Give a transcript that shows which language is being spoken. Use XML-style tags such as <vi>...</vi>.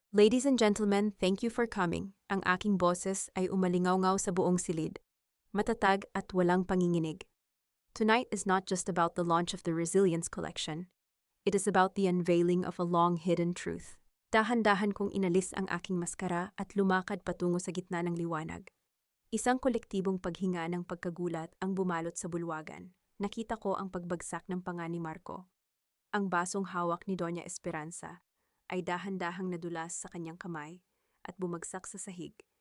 <en>Ladies and gentlemen, thank you for coming.</en> <tl>Ang aking boses ay umalingaw-ngaw sa buong silid. Matatag at walang panginginig.</tl> <en>Tonight is not just about the launch of the Resilience Collection. It is about the unveiling of a long-hidden truth.</en> <tl>Dahan-dahan kong inalis ang aking maskara at lumakad patungo sa gitna ng liwanag. Isang kolektibong paghinga ng pagkagulat ang bumalot sa bulwagan. Nakita ko ang pagbagsak ng panga ni Marco. Ang basong hawak ni Doña Esperanza ay dahan-dahang nadulas sa kanyang kamay at bumagsak sa sahig.</tl>